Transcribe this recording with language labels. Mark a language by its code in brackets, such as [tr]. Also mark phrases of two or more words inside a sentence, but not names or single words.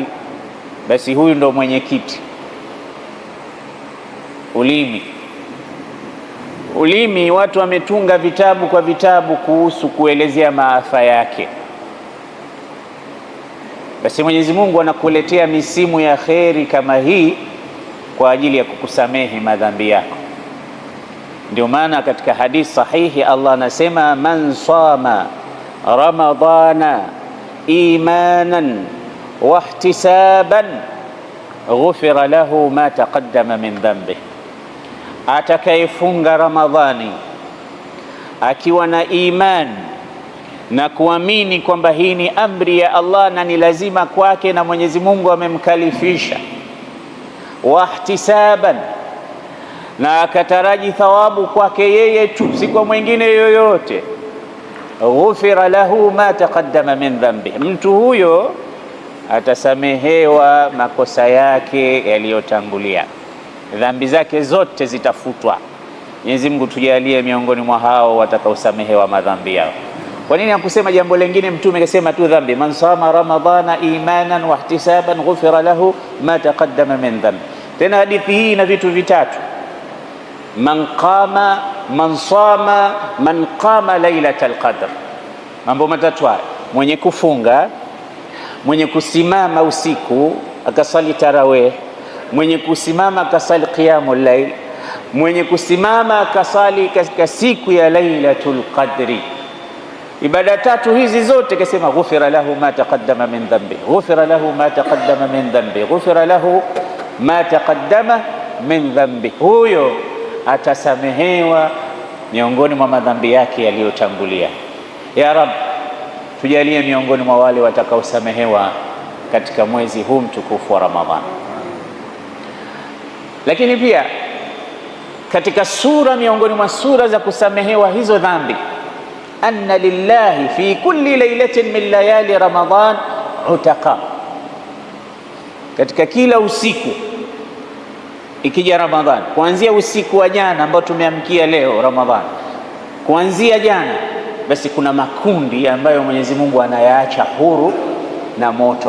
[sw] Basi huyu ndo mwenyekiti. Ulimi, watu wametunga vitabu kwa vitabu kuhusu kuelezea maafa yake. Basi Mwenyezi Mungu anakuletea misimu ya kheri kama hii kwa ajili ya kukusamehe madhambi yako. Ndio maana katika hadithi sahihi Allah anasema, [ar] من صام رمضان إيمانا واحتسابا غفر له ما تقدم من ذنبه, [sw] atakayefunga Ramadhani akiwa na imani na kuamini kwamba hii ni amri ya Allah na ni lazima kwake na Mwenyezi Mungu amemkalifisha, wahtisaban, na akataraji thawabu kwake yeye tu, si kwa mwingine yoyote, [ar] غفر له ما تقدم من ذنب, [sw] mtu huyo atasamehewa makosa yake yaliyotangulia, dhambi zake zote zitafutwa. Mwenyezi Mungu tujalie miongoni mwa hao watakaosamehewa madhambi yao. Kwa nini hakusema jambo lingine? Mtume akasema tu dhambi. [ar] من صام رمضان إيمانا واحتسابا غفر له ما تقدم من ذنب. [sw] Tena hadithi hii ina vitu vitatu: [ar] من صام من قام ليلة القدر. [sw] Mambo matatu haya: mwenye kufunga, mwenye kusimama usiku akasali tarawih, mwenye kusimama akasali [ar] قيام الليل, [sw] mwenye kusimama akasali katika siku ya lailatul qadri. Ibada tatu hizi zote kasema [ar] غفر له ما تقدم من ذنب, غفر له ما تقدم من ذنب, غفر له ما تقدم من ذنب. [sw] Huyo atasamehewa miongoni mwa madhambi yake yaliyotangulia. [ar] يا رب, [sw] tujalie miongoni mwa wale watakaosamehewa katika mwezi huu mtukufu wa Ramadhani. Lakini pia katika sura miongoni mwa sura za kusamehewa hizo dhambi, [ar] أن لله في كل ليلة من ليالي رمضان عتقاء. [sw] Katika kila usiku ikija Ramadhani, kuanzia usiku wa jana ambao tumeamkia leo Ramadhani, kuanzia jana, basi kuna makundi ambayo Mwenyezi Mungu anayaacha huru na moto.